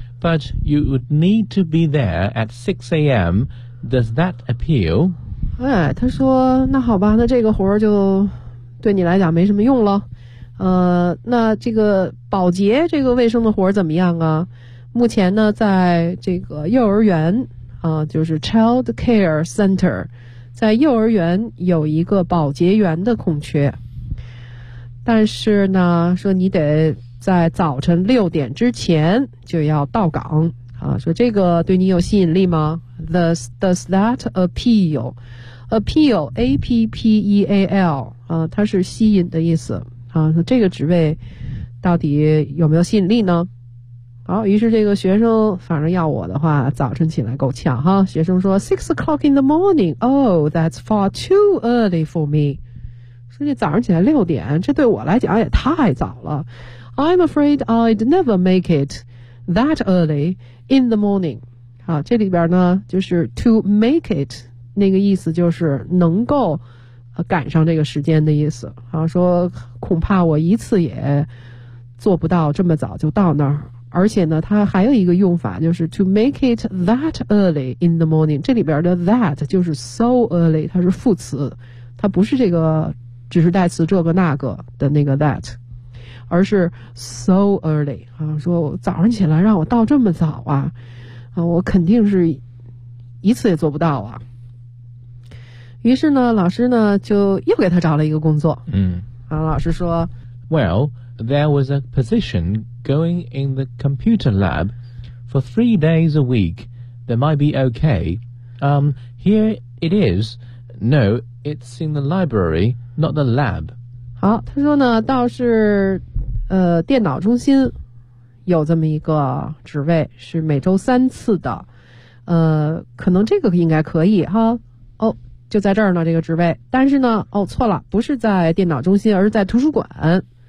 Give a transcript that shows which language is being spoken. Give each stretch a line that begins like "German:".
English: But you would need to be there at 6 a.m. Does that appeal?
Chinese: 哎，他说那好吧，那这个活儿就对你来讲没什么用了。那这个保洁这个卫生的活怎么样啊？目前呢在这个幼儿园就是 child care center， 在幼儿园有一个保洁员的空缺，但是呢说你得在早晨六点之前就要到岗啊，说这个对你有吸引力吗？
English: Does that appeal?
Chinese: Appeal APPEAL 它是吸引的意思啊，这个职位到底有没有吸引力呢？好，于是这个学生，反正要我的话，早晨起来够呛哈。学生说
English: ，6 o'clock in the morning. Oh, that's far too early for me.
Chinese: 说这早上起来六点，这对我来讲也太早了。
English: I'm afraid I'd never make it that early in the morning.
Chinese: 好，这里边呢，就是
English: to make it
Chinese: 那个意思，就是能够。赶上这个时间的意思啊，说恐怕我一次也做不到这么早就到那儿，而且呢它还有一个用法，就是
English: to make it that early in the morning，
Chinese: 这里边的 that 就是 so early， 它是副词，它不是这个指示代词这个那个的那个 that， 而是 so early 啊，说早上起来让我到这么早啊，啊我肯定是一次也做不到啊。于是呢老师呢就又给他找了一个工作。老师说
English: Well, there was a position going in the computer lab for 3 days a week. That might be okay. Here it is. No, it's in the library, not the lab.
Chinese: 好，他说呢倒是电脑中心有这么一个职位，是每周三次的。可能这个应该可以哈。哦，就在这儿呢这个职位，但是呢哦错了，不是在电脑中心，而是在图书馆。